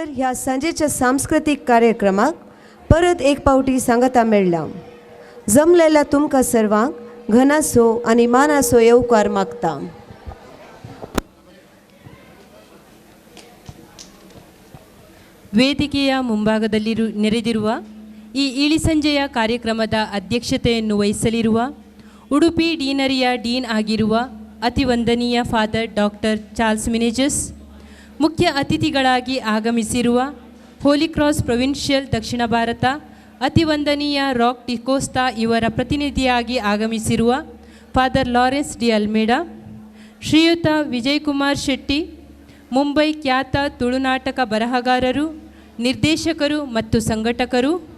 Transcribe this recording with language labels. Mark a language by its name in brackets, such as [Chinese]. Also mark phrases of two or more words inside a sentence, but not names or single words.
[Konkani] ह्या सांजेच्या सांस्कृतिक कार्यक्रमाक परत एक पावटी सांगता मेळ्ळा. जमलेल्या तुमकां सर्वांक घनासो आनी मानासो येवकार मागता. [Kannada] ವೇದಿಕೆಯ ಮುಂಭಾಗದಲ್ಲಿ ನೆರೆದಿರುವ ಈ ಇಳಿಸಂಜೆಯ ಕಾರ್ಯಕ್ರಮದ ಅಧ್ಯಕ್ಷತೆಯನ್ನು ವಹಿಸಲಿರುವ ಉಡುಪಿ ಡೀನರಿಯ ಡೀನ್ ಆಗಿರುವ ಅತಿವಂದನೀಯ ಫಾದರ್ ಡಾಕ್ಟರ್ ಚಾರ್ಲ್ಸ್ ಮಿನೇಜಸ್, ಮುಖ್ಯ ಅತಿಥಿಗಳಾಗಿ ಆಗಮಿಸಿರುವ ಹೋಲಿ ಕ್ರಾಸ್ ಪ್ರೊವಿನ್ಷಿಯಲ್ ದಕ್ಷಿಣ ಭಾರತ ಅತಿವಂದನೀಯ ರಾಕ್ ಡಿಕೋಸ್ತಾ ಇವರ ಪ್ರತಿನಿಧಿಯಾಗಿ ಆಗಮಿಸಿರುವ ಫಾದರ್ ಲಾರೆನ್ಸ್ ಡಿ ಅಲ್ಮೇಡಾ, ಶ್ರೀಯುತ ವಿಜಯಕುಮಾರ್ ಶೆಟ್ಟಿ, ಮುಂಬೈ ಖ್ಯಾತ ತುಳುನಾಟಕ ಬರಹಗಾರರು, ನಿರ್ದೇಶಕರು ಮತ್ತು ಸಂಘಟಕರು,